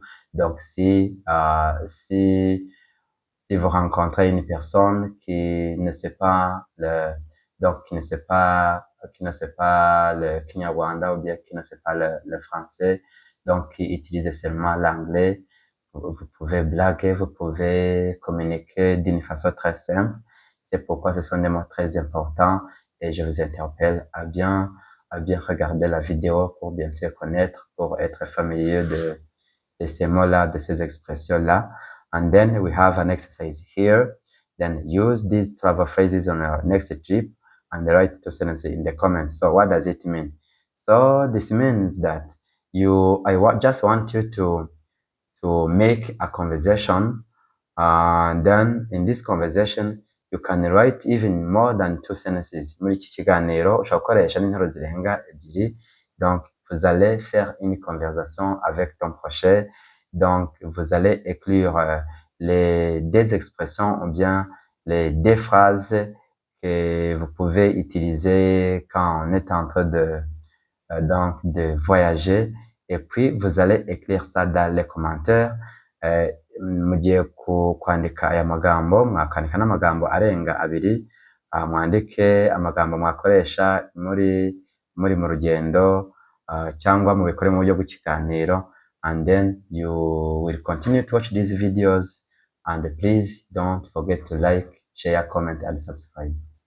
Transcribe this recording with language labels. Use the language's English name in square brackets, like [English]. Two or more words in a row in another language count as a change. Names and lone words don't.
[French] Donc, si vous rencontrez une personne qui ne sait pas qui ne sait pas le Kinyarwanda ou bien qui ne sait pas le français, donc qui utilise seulement l'anglais, vous pouvez blaguer, vous pouvez communiquer d'une façon très simple. C'est pourquoi ce sont des mots très importants et je vous interpelle à bien regarder la vidéo pour bien se connaître, pour être familier de ces mots-là, de ces expressions-là. [English] And then we have an exercise here. then use these travel phrases on your next trip and write 2 sentences in the comments. So what does it mean? So this means that just want you to make a conversation, and then in this conversation you can write even more than 2 sentences. [Kinyarwanda] Muri iki kiganiro ushobora gukoresha n'interuro zirenga ebyiri. [French] Donc vous allez faire une conversation avec ton prochain, donc vous allez écrire les deux expressions ou bien les deux phrases que vous pouvez utiliser quand on est en train donc de voyager, et puis vous allez écrire ça dans les commentaires. [Kinyarwanda] Mugiye kwandika aya magambo mwakandika n'amagambo arenga abiri, mwandike amagambo mwakoresha muri mu rugendo cyangwa mubikore mu buryo bw'ikiganiro, [English] and then you will continue to watch these videos, and please don't forget to like, share, comment and subscribe.